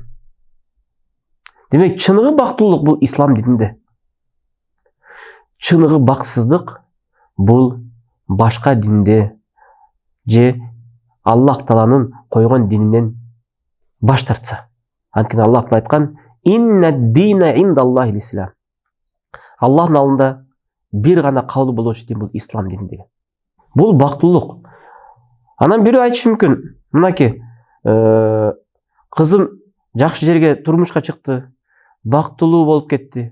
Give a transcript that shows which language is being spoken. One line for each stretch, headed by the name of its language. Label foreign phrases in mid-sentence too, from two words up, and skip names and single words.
Kyrgyz: Демек, чыныгы бактылуулук бул ислам дининде. Чыныгы бактысыздык бул башка динде же Аллах Тааланын койгон дининен баш тартса. Анткени Аллах Таала айткан:
Arabic: إن الدين عند الله الإسلام".
Kyrgyz: Аллахтын алдында бир гана кабыл болуучу дин бул ислам дини деген. Бул бактылуулук. Анан бирөө айтышы мүмкүн: "Мынакей, кызым жакшы жерге турмушка чыкты, бактылуу болуп кетти".